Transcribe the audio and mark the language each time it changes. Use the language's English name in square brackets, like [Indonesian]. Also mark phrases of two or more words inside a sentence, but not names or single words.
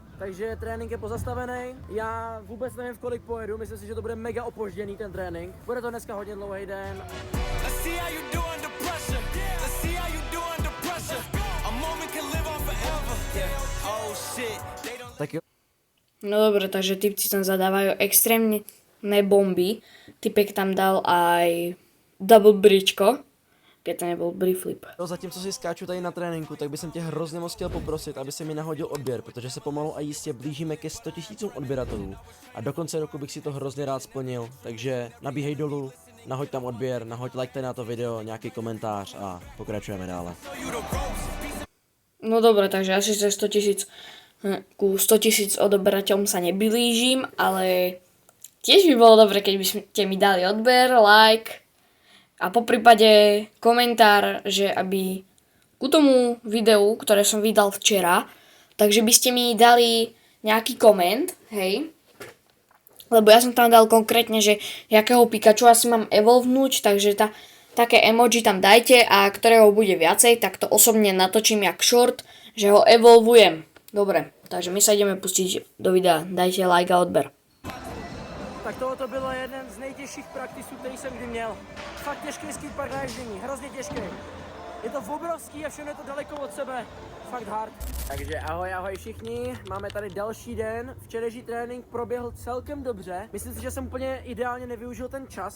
[Czech] Takže trénink je pozastavený. Já vůbec nevím, v kolik pojedu, myslím si, že to bude mega opožděný ten trénink. Bude to dneska hodně dlouhý den. Tak jo. [Slovak] No dobre, takže typci tam zadávajú extrémne bomby. Typek tam dal aj [English] double bridgeko, [Slovak] keď to nebol [English] bridge flip. [Czech] No, zatímco si skáču tady na tréninku, tak bych tě hrozně moc chtěl poprosit, aby se mi nahodil odběr, protože se pomalu a jistě blížíme ke 100 000 odběratelů. A do konce roku bych si to hrozně rád splnil, takže nabíhej dolů, nahoď tam odběr, nahoď like na to video, nějaký komentář a pokračujeme dále. [Slovak] No dobre, takže asi ze 100 000 ku 100 000 odoberateľom sa neblížim, ale tiež by bolo dobre, keď by ste mi dali odber, like a poprípade komentár, že aby ku tomu videu, ktoré som vydal včera, takže by ste mi dali nejaký koment, hej, lebo ja som tam dal konkrétne, že jakého Pikachu asi mám evolvnúť, takže také emoji tam dajte a ktorého bude viacej, tak to osobne natočím jak short, že ho evolvujem. Dobre, takže my sa ideme pustiť do videa. Dajte like a odber. [Czech] Tak tohoto bylo jeden z nejtěžších praktisů, který jsem kdy měl. Fakt těžký skatepark na ježdění, hrozně těžký. Je to obrovský a všechno je to daleko od sebe. Fakt hard. Takže ahoj všichni, máme tady další den. Včerejší trénink proběhl celkem dobře. Myslím si, že jsem úplně ideálně nevyužil ten čas.